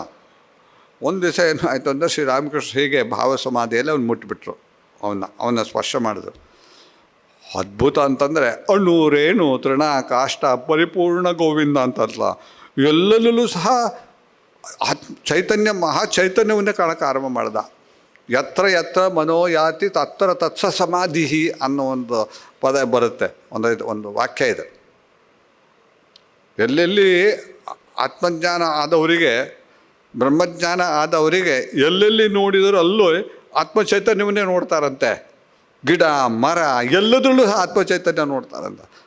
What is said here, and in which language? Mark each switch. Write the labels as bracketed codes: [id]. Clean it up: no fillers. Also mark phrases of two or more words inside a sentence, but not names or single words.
[kn] ಒಂದು ದಿವಸ ಏನು ಆಯಿತು ಅಂದರೆ ಶ್ರೀರಾಮಕೃಷ್ಣ ಹೀಗೆ ಭಾವ ಸಮಾಧಿಯಲ್ಲಿ ಅವ್ನು ಮುಟ್ಟಿಬಿಟ್ರು. ಅವನ್ನ ಸ್ಪರ್ಶ ಮಾಡಿದ್ರು. ಅದ್ಭುತ ಅಂತಂದರೆ ಅಣ್ಣೂರೇನು [sa] ತೃಣ ಕಾಷ್ಟ ಪರಿಪೂರ್ಣ ಗೋವಿಂದ [kn] ಅಂತಲ್ಲ, ಎಲ್ಲರಲ್ಲೂ ಸಹ ಮಹಾಚೈತನ್ಯವನ್ನೇ ಕಾಣಕ್ಕೆ ಆರಂಭ ಮಾಡ್ದ. [sa] ಯತ್ರ ಯತ್ರ ಮನೋಯಾತಿ ತತ್ರ ತತ್ಸ ಸಮಾಧಿ ಅನ್ನೋ ಒಂದು ಪದ ಬರುತ್ತೆ, ಒಂದು ವಾಕ್ಯ ಇದೆ. [kn] ಎಲ್ಲೆಲ್ಲಿ ಆತ್ಮಜ್ಞಾನ ಆದವರಿಗೆ, ಬ್ರಹ್ಮಜ್ಞಾನ ಆದವರಿಗೆ ಎಲ್ಲೆಲ್ಲಿ ನೋಡಿದರೂ ಅಲ್ಲೂ ಆತ್ಮಚೈತನ್ಯವನ್ನೇ ನೋಡ್ತಾರಂತೆ. ಗಿಡ ಮರ ಎಲ್ಲದರಲ್ಲೂ ಸಹ ಆತ್ಮಚೈತನ್ಯ ನೋಡ್ತಾರಂತ.